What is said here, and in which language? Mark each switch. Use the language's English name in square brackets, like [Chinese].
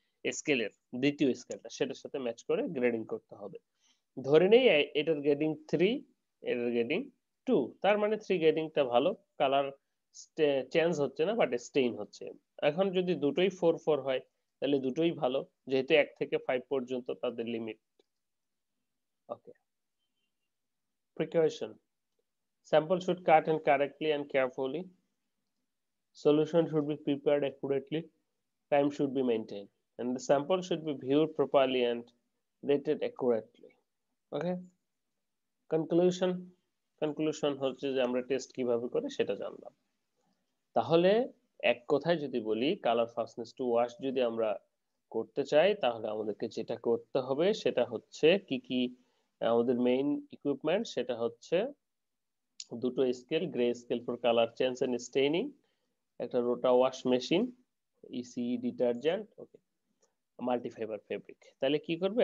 [Bangla] স্কেলের দ্বিতীয় স্কেলটা সেটার সাথে ম্যাচ করে গ্রেডিং করতে হবে। ধরে নেই এটার গ্রেডিং 3, এটার গ্রেডিং 2, তার মানে 3 গ্রেডিংটা ভালো, কালার চেঞ্জ হচ্ছে না বাট স্টেইন হচ্ছে। এখন যদি দুটোই 4 হয় তাহলে দুটোই ভালো, যেহেতু 1 থেকে 5 পর্যন্ত তাদের limit. [English] Okay, precaution, sample should cut and correctly and carefully, solution should be prepared accurately, time should be maintained, and the sample should be viewed properly and rated accurately. [Bangla] Okay, conclusion, হচ্ছে যে আমরা test কিভাবে করে সেটা জানলাম। তাহলে এক কথায় যদি বলি, কালার ফাস্টনেস টু ওয়াশ যদি আমরা করতে চাই তাহলে আমাদেরকে যেটা করতে হবে সেটা হচ্ছে কি কি আমাদের মেইন ইকুইপমেন্ট, সেটা হচ্ছে দুটো scale, grey scale for colour change and staining, একটা rota wash machine, EC detergent, ওকে, মাল্টিফাইবার ফেব্রিক। তাহলে কি করবে?